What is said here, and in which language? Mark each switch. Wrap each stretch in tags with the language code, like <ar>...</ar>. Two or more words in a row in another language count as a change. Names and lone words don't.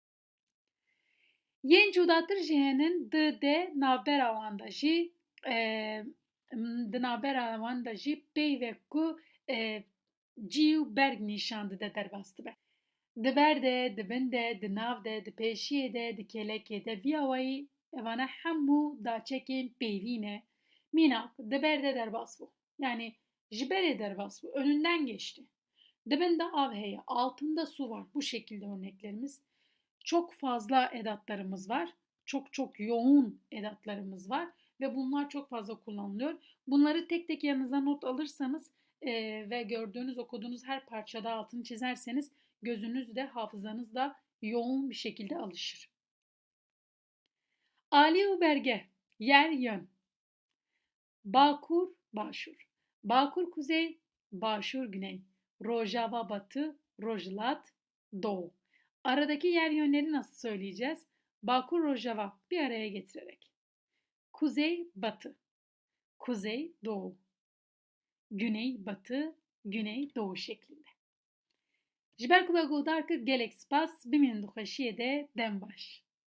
<ku>Yên cudatir jî henin di navbera wan de jî di navbera wan de jî peyvek ku cî û berg nîşan dide derbas dibe. Di ber de, di bin de, di nav de, di pêşiyê de, di kelekê de vî awayî evane hemû daçekên peyvî ne. Mînak di ber de derbas bû. Yani ji berê derbas bû.</ku> <tr>Önünden geçti.</tr> <ku>Dibinde av heye,</ku> <tr>altında su var. Bu şekilde örneklerimiz. Çok fazla edatlarımız var. Çok yoğun edatlarımız var. Ve bunlar çok fazla kullanılıyor. Bunları tek tek yanınıza not alırsanız ve gördüğünüz, okuduğunuz her parçada altını çizerseniz gözünüz de hafızanız da yoğun bir şekilde alışır.</tr> <ku>Ali berge,</ku> <tr>yer yön.</tr> <ku>Bakur, başur. Bakur kuzey, başur güney. Rojava batı, Rojlat doğu.</ku> <tr>Aradaki yer yönleri nasıl söyleyeceğiz?</tr> <ku>Bakur Rojava</ku> <tr>bir araya getirerek. Kuzey batı, kuzey doğu. Güney batı, güney doğu şeklinde.</tr> <ku>Ji ber ku me gohdar kir gelek spas bimînin dixweşiyê de dem baş.</ku>